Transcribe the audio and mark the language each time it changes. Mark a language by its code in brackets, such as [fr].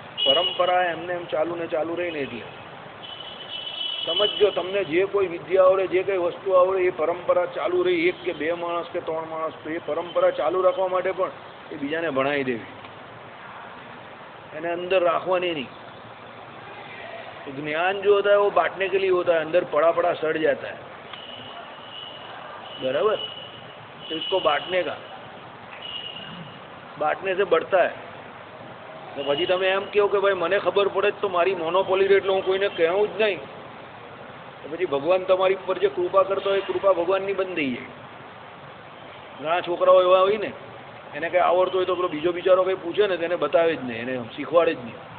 [gu] પરંપરા એમને એમ ચાલુ ને ચાલુ રહીને. એટલે સમજો, તમને જે કોઈ વિદ્યા આવડે, જે કઈ વસ્તુ આવડે, એ પરંપરા ચાલુ રહી. એક કે બે માણસ કે ત્રણ માણસ, તો એ પરંપરા ચાલુ રાખવા માટે પણ એ બીજાને ભણાવી દેવી, એને અંદર રાખવાની [hi] नहीं. तो ज्ञान जो होता है वो बांटने के लिए होता है, अंदर पड़ा पड़ा सड़ जाता है. बराबर. तो इसको बांटने का, बांटने से बढ़ता है. तो [gu] પછી તમે એમ કહો કે ભાઈ મને ખબર પડે તો મારી મોનોપોલી રે એટલે હું કોઈને કહેવું જ નહીં, તો પછી ભગવાન તમારી ઉપર જે કૃપા કરતો હોય કૃપા ભગવાનની બંધ થઈ જાય. ઘણા છોકરાઓ એવા હોય ને, એને કંઈ આવડતું હોય તો પેલો બીજો બિચારો કંઈ પૂછે ને તેને બતાવે જ નહીં, એને શીખવાડે જ નહીં.